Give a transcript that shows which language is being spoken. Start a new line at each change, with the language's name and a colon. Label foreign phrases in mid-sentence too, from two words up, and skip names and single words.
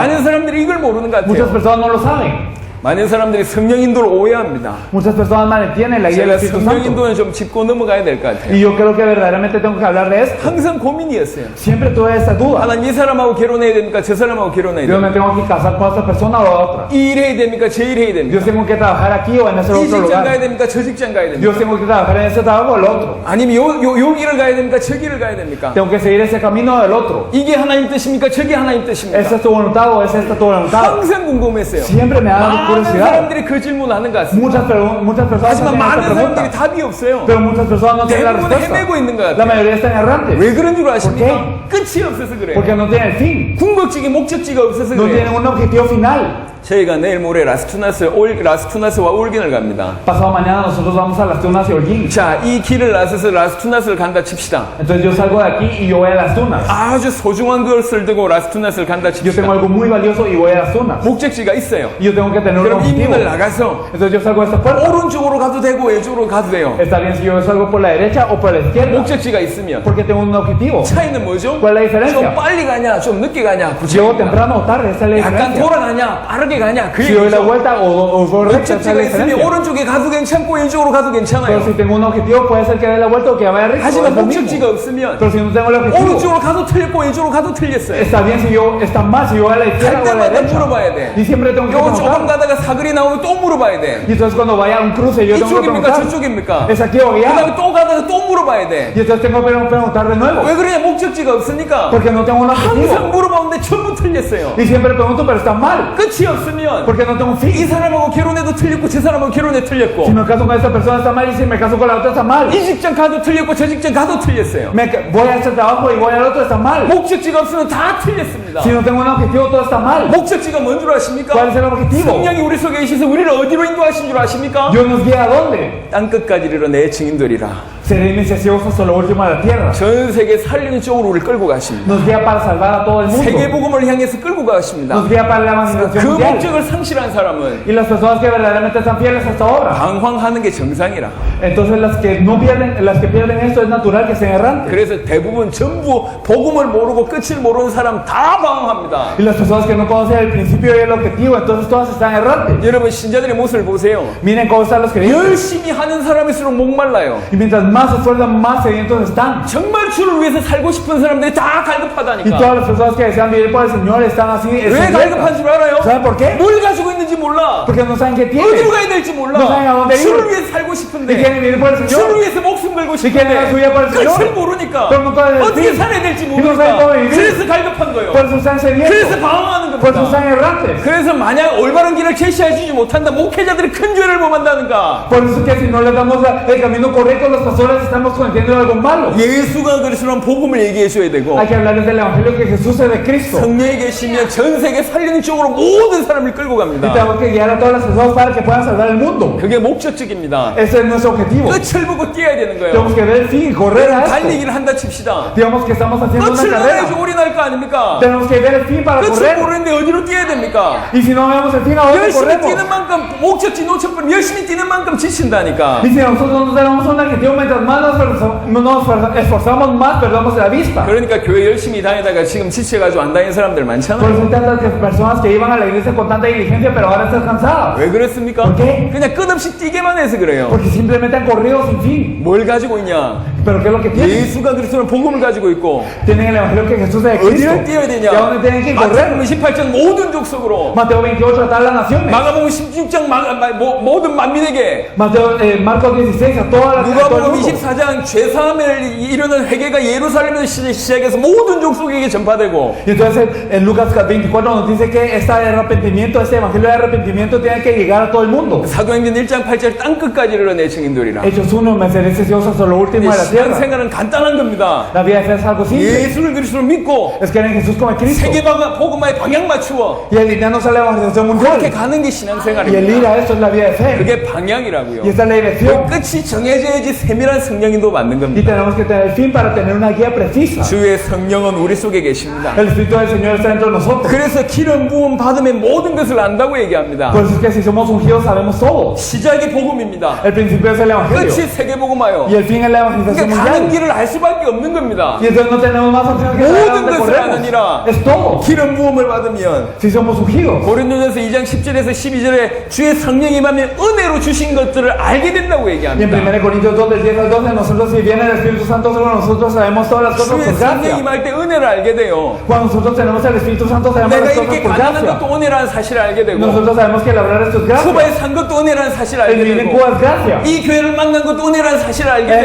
Korean: 많은 사람들이 이걸 모르는 것
Spanish: Muchas
Korean: 같아요.
Spanish: personas no lo saben.
Korean: 많은 사람들이 성령 인도를 오해합니다.
Spanish: Muchas personas malentienden la guía del
Korean: 제가
Spanish: Espíritu
Korean: 성령
Spanish: Santo.
Korean: 인도는 좀 짚고 넘어가야 될 것 같아요.
Spanish: Y yo creo que verdaderamente tengo que hablar de esto.
Korean: 항상 고민이었어요.
Spanish: Siempre tuve esta duda.
Korean: 하나님 이 사람하고 결혼해야 됩니까? 저 사람하고 결혼해야
Spanish: Dios,
Korean: 됩니까?
Spanish: me tengo que casar con esta persona o a otra.
Korean: 이 일 해야 됩니까? 저 일 해야 됩니까?
Spanish: Dios, tengo que trabajar aquí o en ese
Korean: 이
Spanish: otro
Korean: 직장 가야
Spanish: lugar.
Korean: 됩니까? 저 직장 가야 됩니까?
Spanish: Dios, tengo que trabajar en ese trabajo o el otro.
Korean: 아니면 요 길을 가야 됩니까? 저 길을 가야 됩니까?
Spanish: Tengo que seguir ese camino o el otro.
Korean: 이게 하나님 뜻입니까? 저게 하나님
Spanish: ¿Esa
Korean: 뜻입니까?
Spanish: es tu voluntad o es esta tu voluntad?
Korean: 항상 궁금했어요.
Spanish: Siempre me da
Korean: 많은
Spanish: curiosidad.
Korean: 사람들이 그 질문하는 것 같습니다.
Spanish: Muchas personas
Korean: 하지만
Spanish: tienen
Korean: 많은
Spanish: esta pregunta.
Korean: 사람들이 답이 없어요.
Spanish: Pero muchas personas no tienen la
Korean: 대부분
Spanish: respuesta.
Korean: 헤매고 있는 것
Spanish: La
Korean: 같아요.
Spanish: mayoría están errantes.
Korean: 왜 그런 줄
Spanish: ¿Por
Korean: 아십니까? 끝이 없어서 그래요.
Spanish: Porque no tienen fin.
Korean: 궁극적인 목적지가 없어서
Spanish: No
Korean: 그래요.
Spanish: tienen un objetivo final.
Korean: 저희가 내일 모레 라스투나스와 올긴을 갑니다.
Spanish: Pasado mañana nosotros vamos a las Tunas y Holguín.
Korean: 자, 이 길을 나서서 라스투나스를 간다 칩시다.
Spanish: Entonces yo salgo de aquí y yo voy a las Tunas.
Korean: 아주 소중한 것을 들고 라스투나스를 간다
Spanish: Yo tengo
Korean: 칩시다.
Spanish: algo muy valioso y voy a las Tunas.
Korean: 목적지가 있어요.
Spanish: Y yo tengo que tener un
Korean: 그럼 이
Spanish: objetivo.
Korean: 문을 나가서
Spanish: Entonces yo salgo de esta puerta.
Korean: 오른쪽으로 가도 되고 왼쪽으로 가도 돼요.
Spanish: Está bien si yo salgo por la derecha o por la izquierda.
Korean: 목적지가 있으면
Spanish: Porque tengo un objetivo.
Korean: 차이는 뭐죠?
Spanish: ¿Cuál es la diferencia?
Korean: 좀 빨리 가냐, 좀 늦게 가냐, 그
Spanish: Llego
Korean: 차이입니다.
Spanish: temprano o tarde, esa es la
Korean: 약간
Spanish: diferencia.
Korean: 돌아가냐, 빠르게 가냐, 그
Spanish: Si doy la
Korean: 얘기죠.
Spanish: vuelta o voy recta, esa es la
Korean: 목적지가 있으면
Spanish: diferencia.
Korean: 오른쪽에 가도 괜찮고 왼쪽으로 가도
Spanish: Pero
Korean: 괜찮아요.
Spanish: si tengo un objetivo, puede ser que dé la vuelta o que vaya recto.
Korean: 하지만
Spanish: es lo mismo.
Korean: 목적지가 없으면
Spanish: Pero si no tengo el objetivo,
Korean: 오른쪽으로 가도 틀렸고 왼쪽으로 가도 틀렸어요.
Spanish: está bien si yo está mal si yo voy a la izquierda
Korean: 갈
Spanish: o a la
Korean: 때마다
Spanish: derecha.
Korean: 물어봐야 돼.
Spanish: Y siempre tengo que
Korean: 요 조금
Spanish: preguntar.
Korean: 가다가 사거리 나오면 또 물어봐야 돼.
Spanish: Y entonces cuando vaya a un cruce yo tengo que
Korean: 이쪽입니까
Spanish: preguntar.
Korean: 저쪽입니까?
Spanish: ¿Es aquí o
Korean: 그 다음에
Spanish: allá?
Korean: 또 가다가 또 물어봐야 돼.
Spanish: Y entonces tengo que preguntar de nuevo.
Korean: 왜 그러냐? 목적지가 없으니까
Spanish: Porque no tengo un
Korean: 항상
Spanish: objetivo.
Korean: 물어보는데 전부 틀렸어요.
Spanish: Y siempre pregunto, pero está mal.
Korean: 끝이 없으면
Spanish: Porque no tengo un
Korean: 이
Spanish: fin.
Korean: 사람하고 결혼해도 틀렸고 저 사람하고 결혼해 틀렸고
Spanish: Si me caso con esta persona está mal y si me caso con la otra está mal.
Korean: 이 직장 가도 틀렸고 저 직장 가도 틀렸어요.
Spanish: Voy a este trabajo y voy al otro está mal.
Korean: 목적지가 없으면 다 틀렸습니다.
Spanish: Si no tengo un objetivo todo está mal.
Korean: 목적지가 뭔 줄 아십니까?
Spanish: ¿Cuál es el objetivo?
Korean: 성령이 우리 속에 계셔서 우리를 어디로 인도하신 줄 아십니까?
Spanish: Dios nos guía a dónde?
Korean: 땅끝까지 이르러 내 증인들이라.
Spanish: seré misericordioso hasta lo último de la tierra.
Korean: 전 세계 살리는 쪽으로 우리를 끌고 가십니다.
Spanish: Nos guía para salvar a todo el mundo.
Korean: 세계복음을 향해서 끌고 가십니다.
Spanish: Nos guía para la
Korean: 그
Spanish: evangelización mundial.
Korean: 목적을 상실한 사람은
Spanish: Y las personas que verdaderamente están fieles hasta ahora.
Korean: 방황하는 게 정상이라.
Spanish: Entonces las que no pierden, las que pierden esto es natural que sean errantes.
Korean: 그래서 대부분 전부 복음을 모르고 끝을 모르는 사람 다 방황합니다.
Spanish: Y las personas que no conocen el principio y el objetivo, entonces todas están errantes.
Korean: 여러분 신자들의 모습을 보세요.
Spanish: Miren cómo están los creyentes.
Korean: 열심히 하는 사람일수록 목말라요.
Spanish: Y mientras más se esfuerzan, más sedientos están.
Korean: 정말 주를 위해서 살고 싶은 사람들이 다
Spanish: Y
Korean: 갈급하다니까.
Spanish: todas las personas que desean vivir por el Señor están así.
Korean: 왜 갈급한 줄 알아요?
Spanish: ¿Saben por qué?
Korean: 뭘 가지고 있는지 몰라.
Spanish: Porque no saben qué
Korean: 어디로
Spanish: tienen.
Korean: 가야 될지
Spanish: No saben a
Korean: 몰라.
Spanish: dónde ir.
Korean: 주를 위해서 살고
Spanish: Y
Korean: 싶은데
Spanish: quieren vivir por el
Korean: 주를
Spanish: Señor.
Korean: 위해서 목숨 걸고
Spanish: Y quieren dar su vida por el
Korean: 싶은데 끝을
Spanish: Señor.
Korean: 모르니까
Spanish: Pero no saben el
Korean: 어떻게
Spanish: fin.
Korean: 살아야 될지
Spanish: Y no saben cómo
Korean: 모르니까
Spanish: vivir.
Korean: 그래서 갈급한 거예요.
Spanish: Por eso están
Korean: 그래서
Spanish: sedientos.
Korean: 방황하는
Spanish: Por eso
Korean: 겁니다.
Spanish: están errantes.
Korean: 그래서 만약 올바른 길을 제시해 주지 못한다 목회자들이 큰 죄를 범한다는가.
Spanish: Por eso que si no les damos el camino correcto, los pastores estamos cometiendo algo malo.
Korean: 예수가 그리스도란 복음을 얘기해 줘야 되고
Spanish: Hay que hablarles del evangelio que Jesús es de Cristo.
Korean: 성령이 계시면 전 세계 살리는 쪽으로 모든 사람을 끌고
Spanish: Y
Korean: 갑니다.
Spanish: tenemos que guiar a todas las personas para que puedan salvar el mundo.
Korean: 그게 목적적입니다.
Spanish: Ese es nuestro objetivo.
Korean: 끝을 보고 뛰어야 되는 거예요.
Spanish: Tenemos que ver el fin, correr a esto.
Korean: 달리기를 한다 칩시다.
Spanish: Digamos que estamos haciendo una
Korean: 끝을 봐야지
Spanish: carrera.
Korean: 올인할 거 아닙니까?
Spanish: Tenemos que ver el fin para
Korean: 끝을
Spanish: correr.
Korean: 모르는데 어디로 뛰어야 됩니까?
Spanish: Y si no vemos el fin, ¿a dónde
Korean: 열심히
Spanish: corremos?
Korean: 뛰는 만큼 목적지 놓쳐버리면 열심히 뛰는 만큼 지친다니까.
Spanish: Y si nosotros no tenemos un objetivo, mientras más nos esforzamos más, perdamos la vista.
Korean: 그러니까 교회 열심히 다니다가 지금 지쳐가지고 안 다니는 사람들
Spanish: Por
Korean: 많잖아요.
Spanish: eso hay tantas personas que iban a la iglesia con tanta diligencia, pero ahora están cansadas.
Korean: 왜 그렇습니까?
Spanish: ¿Por qué?
Korean: 그냥 끝없이 뛰게만 해서 그래요.
Spanish: Porque simplemente han corrido sin fin.
Korean: 뭘 가지고 있냐?
Spanish: Pero ¿qué es lo que tienen?
Korean: 예수가 그리스도는 복음을 가지고 있고
Spanish: Tienen el evangelio que Jesús es de Cristo.
Korean: 어디를 뛰어야 되냐?
Spanish: ¿Y a dónde tienen que correr?
Korean: 마태복음 18장 모든 족속으로,
Spanish: Mateo 28 a todas las naciones.
Korean: 마가복음 16장 모든 만민에게,
Spanish: Mateo, Marcos 16 a todas las a todo el
Korean: 누가복음
Spanish: mundo.
Korean: 24장 죄사함을 이루는 회개가 예루살렘에서 시작해서 모든 족속에게 전파되고,
Spanish: Y entonces en Lucas 24 nos dice que este arrepentimiento, este evangelio de arrepentimiento tiene que llegar a todo el mundo.
Korean: 사도행전 1장 8절 땅끝까지 이르러내 증인들이라.
Spanish: Hechos 1, me seré Dios hasta lo último de la tierra.
Korean: 신앙생활은 간단한 겁니다.
Spanish: La vida de fe es algo simple.
Korean: 예수를 그리스도로 믿고
Spanish: Es que en Jesús como en Cristo.
Korean: 세계 복음화에 방향 맞추어
Spanish: Y alinearnos a la evangelización
Korean: 그렇게
Spanish: mundial.
Korean: 가는 게
Spanish: Y el ir
Korean: 신앙생활입니다.
Spanish: a esto es la vida de fe.
Korean: 그게 방향이라고요.
Spanish: Y esta es la
Korean: 그
Spanish: dirección.
Korean: 끝이 정해져야지 세밀한 성령인도 맞는
Spanish: Y
Korean: 겁니다.
Spanish: tenemos que tener el fin para tener una guía precisa.
Korean: 주의 성령은 우리 속에 계십니다.
Spanish: El Espíritu del Señor está dentro de nosotros.
Korean: 그래서 기름 부음 받으면 모든 것을 안다고 얘기합니다.
Spanish: Por eso es que si somos ungidos sabemos todo.
Korean: 시작이 복음입니다.
Spanish: El principio es el evangelio.
Korean: 끝이 세계 복음화요.
Spanish: Y el fin es la evangelización
Korean: 그러니까 가는
Spanish: mundial.
Korean: 길을 알 수밖에 없는 겁니다.
Spanish: Y entonces no tenemos más opción que
Korean: 모든
Spanish: saber dónde
Korean: 것을
Spanish: corremos.
Korean: 아느니라.
Spanish: Es todo.
Korean: 기름 부음을 받으면
Spanish: Si somos ungidos.
Korean: 고린도전서 2장 10절에서 12절에 주의 성령이 임하면 은혜로 주신 것들을 알게 된다고
Spanish: Y en
Korean: 얘기합니다.
Spanish: 1 Corintios 2 del 10 al 12 nosotros si viene el Espíritu Santo sobre nosotros sabemos todas las cosas
Korean: 주의
Spanish: por
Korean: 성령이
Spanish: gracia.
Korean: 임할 때 은혜를 알게 돼요.
Spanish: Cuando nosotros tenemos el Espíritu Santo sabemos
Korean: 내가
Spanish: las cosas
Korean: 이렇게
Spanish: por
Korean: 가난한
Spanish: gracia.
Korean: 것도 은혜라는 사실을 알게 되고,
Spanish: Nosotros sabemos que labrar esto es gracia.
Korean: 쿠바에 산 것도 은혜라는 사실을
Spanish: El
Korean: 알게
Spanish: vivir en
Korean: 되고,
Spanish: Cuba es gracia.
Korean: 이 교회를 만난 것도 은혜라는 사실을 알게 돼요.